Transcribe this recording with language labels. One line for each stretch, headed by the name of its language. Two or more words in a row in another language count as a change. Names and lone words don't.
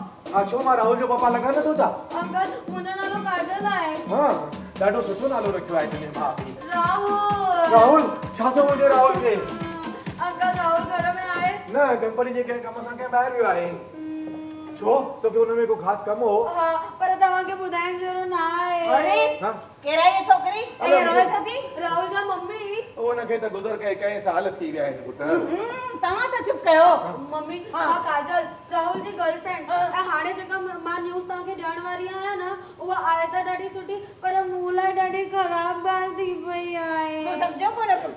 Sindhi: छो मां राहुल जो पापा लॻा नथो छा? अंकल मुंहिंजो नालो काजल आहे। हाँ ॾाढो सुठो नालो रखियो आहे तुंहिंजे भाउ खे। राहुल। राहुल छा थो मुंहिंजे राहुल खे? अंकल राहुल घर में आहे? न कंपनी जे कंहिं कम सां कंहिं ॿाहिरि वियो आहे। छो तोखे हुन में को ख़ासि कमु हो? हा पर तव्हांखे ॿुधाइण जहिड़ो न आहे। अरे हाँ केरा ये छोकरी ये रोए थी राहुल जा मम्मी। उनखे त गुज़र के कंहिं साल थी विया आहिनि पुट। तव्हां त चुप कयो। मम्मी मां काजल राहुल जी गर्लफ्रेंड ऐं हाणे जेका मां न्यूज़ तव्हांखे ॾियण वारी आहियां न उहा आहे त ॾाढी सुठी पर मूं लाइ ॾाढी ख़राब ॻाल्हि थी पई आहे। तूं सम्झो कोन पुट?